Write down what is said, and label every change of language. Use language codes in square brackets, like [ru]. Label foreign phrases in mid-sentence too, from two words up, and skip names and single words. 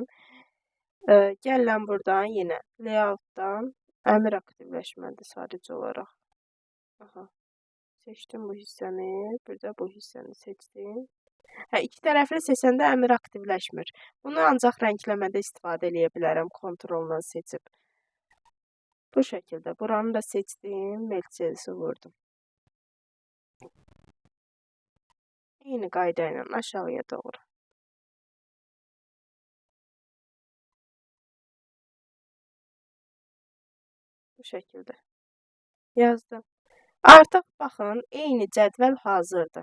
[az] Gəlirəm buradan yenə layout-dan əmr aktivləşməlidir sadəcə olaraq. Aha. Seçdim bu hissəni, bir də bu hissəni seçdim. İki tərəfli seçəndə əmr aktivləşmir. Bunu ancaq rəngləmədə istifadə edə bilərəm, kontroldan seçib. Bu şəkildə buranı da seçdim, [en] merge cells- [az] i vurdum. Eyni qayda ilə aşağıya doğru. Bu şəkildə yazdım. Artıq baxın, eyni cədvəl hazırdır.